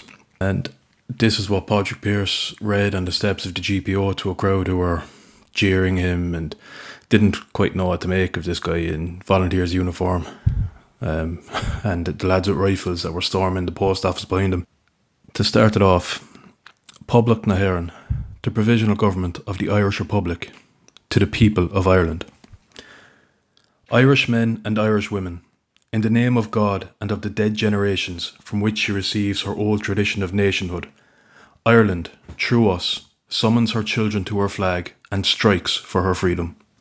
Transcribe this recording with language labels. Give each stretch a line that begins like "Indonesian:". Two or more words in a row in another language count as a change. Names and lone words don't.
English: And this is what Padraig Pearse read on the steps of the GPO to a crowd who were jeering him and didn't quite know what to make of this guy in volunteer's uniform, and the lads with rifles that were storming the post office behind him. To start it off,
Irish: Public na hÉireann,
English: the Provisional Government of the Irish Republic, to the people of Ireland. Irish men and Irish women, in the name of God and of the dead generations from which she receives her old tradition of nationhood, Ireland, through us, summons her children to her flag and strikes for her freedom.